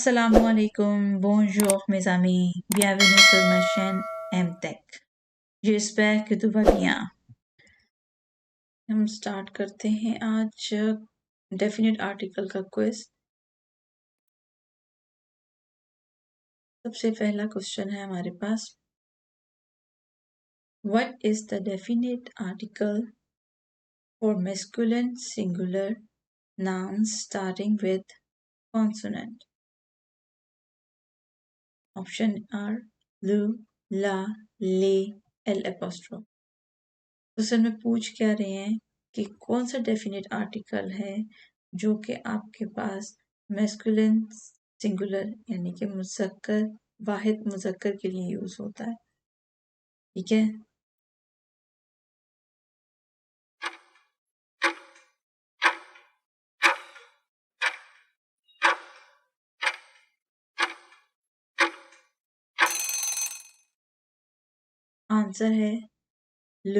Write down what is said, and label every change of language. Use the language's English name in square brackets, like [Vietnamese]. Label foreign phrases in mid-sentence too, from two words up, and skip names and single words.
[Arabic] السلام عليكم, [French] bonjour mes amis, bienvenue sur ma chaîne AAM-Tech. J'espère que tout va bien. [Hindi] हम स्टार्ट करते हैं आज [English] definite article [Hindi] का क्विज। सबसे पहला क्वेश्चन है हमारे पास, [English] What is the definite article for masculine singular nouns starting with consonant? Option are [French] lu, la, le, [English] l apostrophe. [Hindi] क्वेश्चन में पूछ क्या रहे हैं कि कौन सा [English] definite article [Hindi] है जो कि आपके पास [English] masculine singular [Hindi] यानी कि मुज़क्कर वाहिद मुज़क्कर के लिए यूज होता है। ठीक है, आंसर है लू।